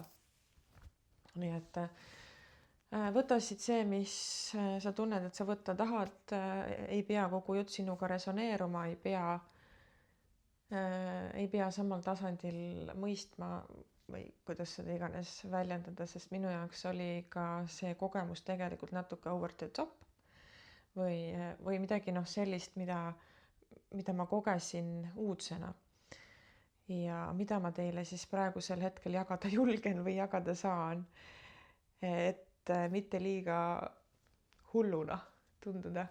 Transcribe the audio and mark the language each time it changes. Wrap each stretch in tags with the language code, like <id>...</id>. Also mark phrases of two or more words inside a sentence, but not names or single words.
<et>Nii et võta siit see, mis sa tunned, et sa võtta tahad, ei pea kogu jutt sinuga resoneeruma, ei pea samal tasandil mõistma või kuidas seda iganes väljendada, sest minu jaoks oli ka see kogemus tegelikult natuke</et> <en>over the top</en> <et>või midagi sellist, mida ma kogesin uudsena ja mida ma teile siis praegusel hetkel jagada julgen või jagada saan, et mitte liiga hulluna tunduda.</et>